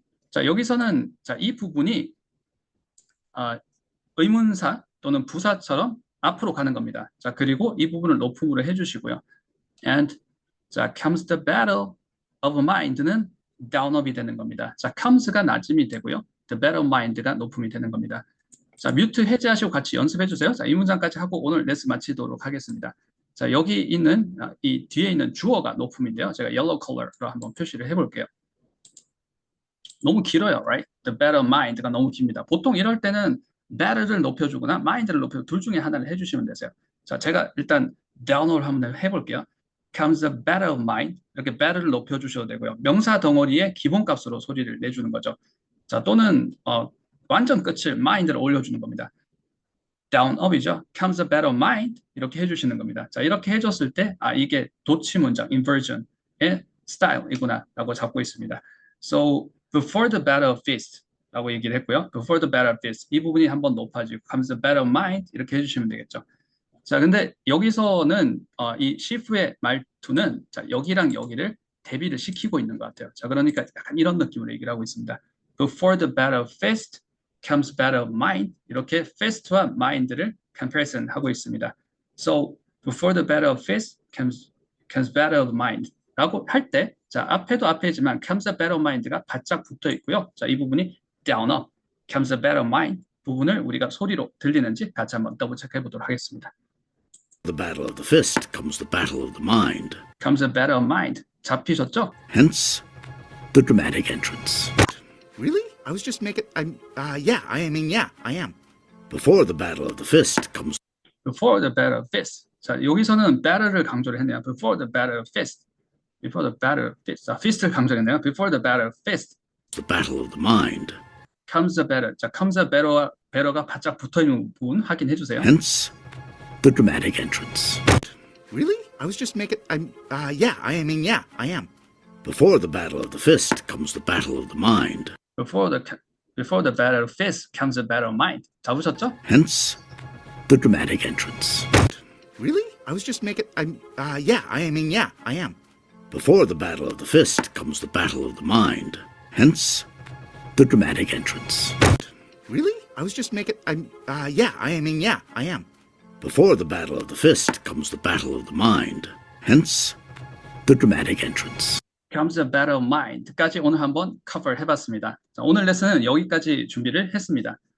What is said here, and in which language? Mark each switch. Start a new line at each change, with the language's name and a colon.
Korean: 자, 여기서는 자, 이 부분이 의문사 또는 부사처럼 앞으로 가는 겁니다. 자, 그리고 이 부분을 높음으로 해주시고요. And 자,
English: comes the battle of mind
Korean: 는 down up이 되는 겁니다. 자, comes가 낮음이 되고요. the battle of mind가 높음이 되는 겁니다. 자, 뮤트 해제하시고 같이 연습해 주세요. 자, 이 문장까지 하고 오늘 레슨 마치도록 하겠습니다. 자, 여기 있는 이 뒤에 있는 주어가 높음인데요. 제가 yellow color로 한번 표시를 해볼게요. 너무 길어요, right? The battle of mind가 너무 깁니다. 보통 이럴 때는 battle를 높여주거나 mind를 높여주고 둘 중에 하나를 해주시면 되세요. 자, 제가 일단 down을 한번 해볼게요.
English: comes the battle of mind
Korean: 이렇게 battle를 높여주셔도 되고요. 명사 덩어리의 기본값으로 소리를 내주는 거죠. 자, 또는 완전 끝을 mind를 올려주는 겁니다. down up이죠.
English: comes the battle of mind
Korean: 이렇게 해주시는 겁니다. 자, 이렇게 해줬을 때 이게 도치 문장 inversion의 스타일이구나 라고 잡고 있습니다.
English: So before the battle of fist
Korean: 라고 얘기를 했고요.
English: before the battle of fist
Korean: 이 부분이 한번 높아지고
English: comes the battle of mind 이렇게 해주시면 되겠죠.
Korean: 자, 근데 여기서는 이 시프의 말투는 자, 여기랑 여기를 대비를 시키고 있는 것 같아요. 자, 그러니까 약간 이런 느낌으로 얘기를 하고 있습니다.
English: Before the battle of fist comes battle of mind
Korean: 이렇게 fist와 mind를 comparison 하고 있습니다.
English: So before the battle of fist comes battle of mind 라고 할 때 자, 앞에도 앞에지만 comes the battle of mind가
Korean: 바짝 붙어 있고요. 자, 이 부분이 down up comes the battle of mind 부분을 우리가 소리로 들리는지 같이 한번 더블 체크해 보도록 하겠습니다.
English: The battle of the fist comes the battle of the mind. comes the battle of mind
Korean: 잡히셨죠?
English: Hence, the dramatic entrance. Really? I was just making. Yeah, I am. Before the battle of the fist comes Before the battle of fist.
Korean: 자, 여기서는 battle를 강조를 했네요.
English: Before the battle of fist. Before the battle of fist.
Korean: 자, fist를 강조했네요.
English: Before the battle of fist. the battle of the mind. comes the battle.
Korean: 자, comes the battle가 바짝 붙어 있는 부분 확인해 주세요.
English: Hence, the dramatic entrance. Really? I was just making. Yeah, I mean, yeah, I am. Before the battle of the fist comes the battle of the mind. Before the battle of fist comes the battle of mind.
Korean: 잡으셨죠?
English: Hence, the dramatic entrance. Really? I was just making. Yeah, I mean, yeah, I am. Before the battle of the fist comes the battle of the mind. Hence, the dramatic entrance. Really? I was just making. Yeah, I mean, yeah, I am. Before the battle of the fist comes the battle of the mind. Hence, the dramatic entrance.
Korean: comes the battle of mind까지 오늘 한번 cover 해봤습니다. 자, 오늘 레슨은 여기까지 준비를 했습니다.